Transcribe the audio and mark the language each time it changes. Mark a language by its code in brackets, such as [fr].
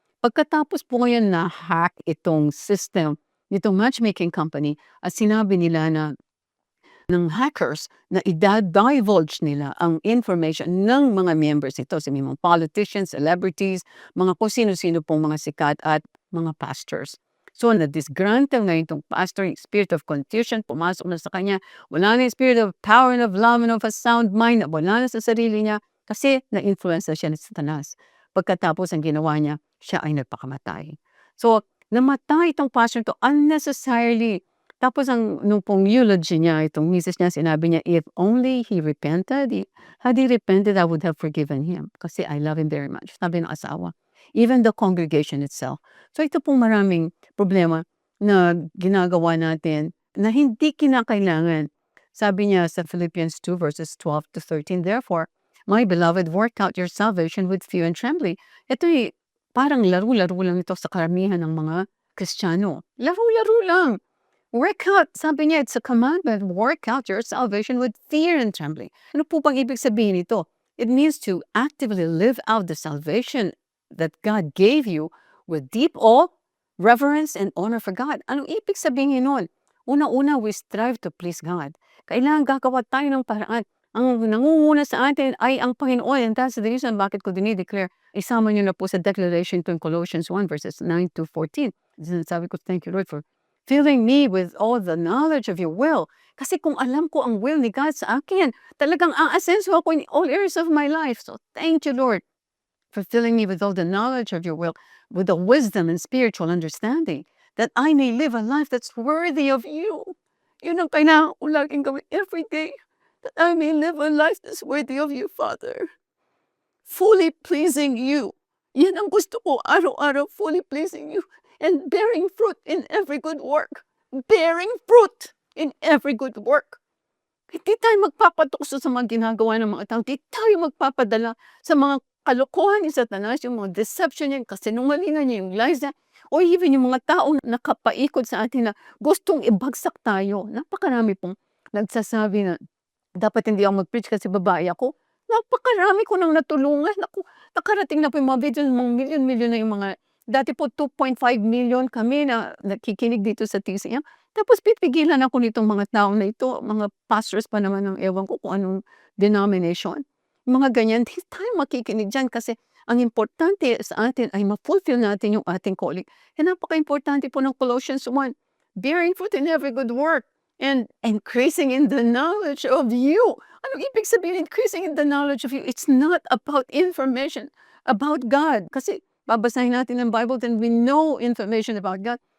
[tl] Pagkatapos po ngayon na-hack itong system nitong matchmaking company at sinabi nila na ng hackers na ida-divulge nila ang information ng mga members nito, sa mga politicians, celebrities, mga kung sino-sino pong mga sikat at mga pastors. So na-disgruntle ngayon itong pastor, yung [en] spirit of confusion, [tl] pumasok na sa kanya. Wala na yung [en] spirit of power and of love and of a sound mind, [tl] wala na sa sarili niya kasi na-influence na siya ni Satanas. Pagkatapos ang ginawa niya, siya ay nagpakamatay. So namatay itong pastor [en] to unnecessarily. [tl] Tapos nung pong eulogy niya, itong misis niya, sinabi niya, [en] "If only he repented, had he repented, I would have forgiven him [tl] kasi [en] I love him very much." [tl] Sabi ng asawa. [en] Even the congregation itself. [tl] So ito pong maraming problema na ginagawa natin na hindi kinakailangan. Sabi niya sa [en] Philippians 2 verses 12 to 13, "Therefore, my beloved, work out your salvation with fear and trembling." [tl] Ito parang laro-laro lang ito sa karamihan ng mga Kristiyano. Laro-laro lang. [en] Work out, sabi niya, it's a commandment. Work out your salvation with fear and trembling. [tl] Ano po bang ibig sabihin nito? [en] It means to actively live out the salvation that God gave you with deep awe, reverence, and honor for God. [tl] Anong ibig sabihin nun? Una-una, [en] we strive to please God. [tl] Kailangan gagawa tayo ng paraan. Ang nangunguna sa atin ay ang Panginoon. [en] And that's the reason [tl] bakit ko dinideclare. Isama niyo na po sa [en] declaration to [tl] Colossians 1 verses 9 to 14. Sabi ko, [en] thank you Lord for filling me with all the knowledge of your will. [tl] Kasi kung alam ko ang will ni God sa akin, talagang aasenso ako [en] in all areas of my life. So thank you, Lord, for filling me with all the knowledge of your will, with the wisdom and spiritual understanding, that I may live a life that's worthy of you. [tl] Yun ang kailangan ko laging gawin [en] every day, that I may live a life that's worthy of you, Father. Fully pleasing you. [tl] Yan ang gusto ko, araw-araw, [en] fully pleasing you. And bearing fruit in every good work. Bearing fruit in every good work. [tl] Hindi tayo magpapatukso sa mga ginagawa ng mga tao. Hindi tayo magpapadala sa mga kalokohan ni Satanas, yung mga deception niya, kasinungalingan niya, yung lies niya, or even yung mga taong nakapaikot sa atin na gustong ibagsak tayo. Napakarami pong nagsasabi na dapat hindi ako mag-preach kasi babae ako. napakarami ko ng natulungan. Naku, nakarating na po yung mga videos, mga milyon-milyon na yung mga dati po 2.5 million kami na nakikinig dito sa TCM. Tapos pipigilan ako nitong mga tao na ito, mga pastors pa naman ng ewan ko kung anong denomination. Mga ganyan, hindi tayo makikinig diyan kasi ang importante sa atin ay ma-fulfill natin yung ating calling. Napakaimportante po ng [en] Colossians 1, bearing fruit in every good work and increasing in the knowledge of you. [tl] Anong ibig sabihin [en] increasing in the knowledge of you? It's not about information about God. [tl] Kasi babasahin natin ang Bible, [en] then we know information about God.